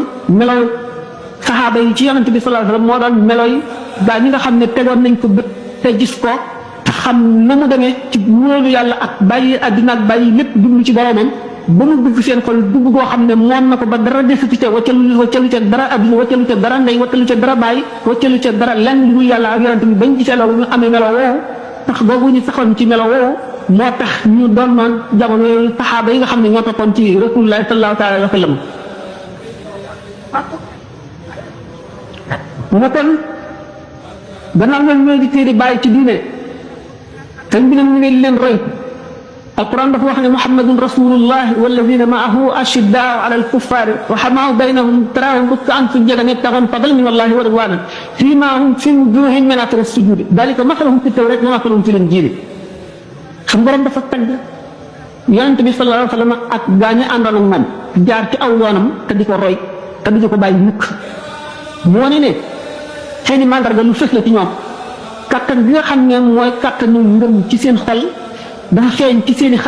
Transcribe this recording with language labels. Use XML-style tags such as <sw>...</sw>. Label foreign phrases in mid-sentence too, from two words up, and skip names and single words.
<wo>meloy saxaaba yi ci yonent bi</wo> <ar>صلى الله عليه وسلم</ar> <wo>moo doon meloy gaa ñi nga xam ne tegoon nañ ko bët te gis ko te xam na mu demee ci wóolu yàlla ak bàyyi àddina ak bàyyi lépp jublu ci boromam ba mu dugg seen xol dugg goo xam ne moom na ko ba dara desatu ca waccalu ca dara adduna waccalu ca dara ndey waccalu ca dara bàyyi waccalu ca dara lenn lu dul yàlla ak yonent bi bañ gisee loolu ñu amee melo woowu tax boobu ñu saxoon ci melo woowu moo tax ñu doon noon jamono yooyu saxaaba yi nga xam ne ñoo toppoon ci rasulullah</wo> <ar>صلى الله تعالى عليه وسلم</ar> <wo>mu ne kon gannaaw ñoom ñooy di téeri bàyyi ci diine te bi nag ñu ne leen roy القرآن dafa wax ne</wo> <ar>محمد رسول الله والذين معه أشداء على الكفار رحماء بينهم تراهم ركعا سجدا يبتغون فضلا من الله ورضوانا فيما هم في وجوههم من أثر السجود ذلك مثلهم في التوراة ومثلهم في الإنجيل</ar> <wo>xam borom dafa tagg yonent bi</wo> <ar>صلى الله عليه وسلم</ar> <wo>ak gaañu àndoon ak moom jaar ci aw yoonam te di ko roy te di ko bàyyi mukk moo ne seeni mandarga lu fës la ci ñoom kattan bi nga xam ne mooy kattanu ngëm ci seen xol dafa feeñ ci seen i xar</wo>